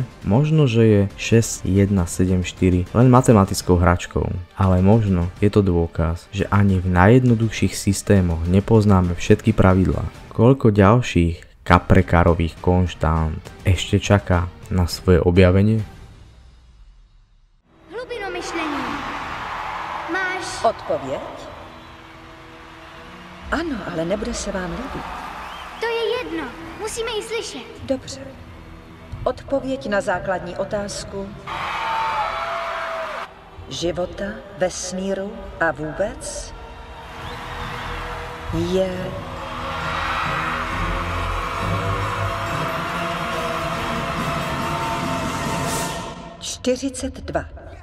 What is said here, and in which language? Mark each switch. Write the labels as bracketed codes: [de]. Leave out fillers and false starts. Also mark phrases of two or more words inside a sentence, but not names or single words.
[sk] Možno, že je 6, 1, 7, 4 len matematickou hračkou, ale možno je to dôkaz, že ani v najjednoduchších systémoch nepoznáme všetky pravidlá. Koľko ďalších Kaprekarových konštant ešte čaká na svoje objavenie? [cs] Hlubino myšlení. Máš odpověď? Ano, ale nebude se vám líbit. To je jedno. Musíme ji slyšet. Dobře. Odpověď na základní otázku života, vesmíru a vůbec je 42.